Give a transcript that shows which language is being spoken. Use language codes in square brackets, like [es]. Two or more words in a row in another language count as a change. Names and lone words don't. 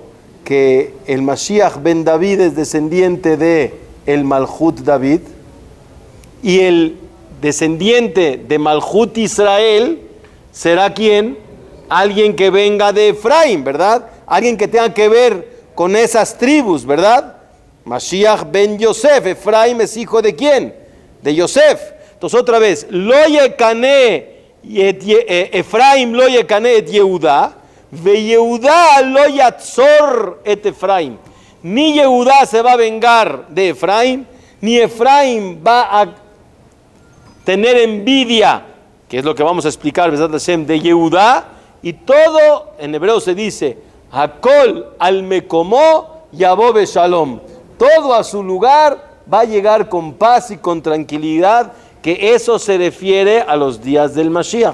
[es] Que el Mashiach ben David es descendiente de el Malhut David, y el descendiente de Malhut Israel será ¿quién? Alguien que venga de Efraim, ¿verdad? Alguien que tenga que ver con esas tribus, ¿verdad? Mashiach ben Yosef. Efraim es hijo de ¿quién? De Yosef. Entonces otra vez, [he] לא יקנא אפרים לא יקנא את יהודה, ויהודה לא יצר את אפרים. [es] Ni Yehudá se va a vengar de Efraim, ni Efraim va a tener envidia, que es lo que vamos a explicar, [he] בעזרת השם, [es] de Yehudá. Y todo, en hebreo se dice, [he] הכל על מקומו יבוא בשלום. [es] Todo a su lugar va a llegar con paz y con tranquilidad, que eso se refiere a los días del Mashiach.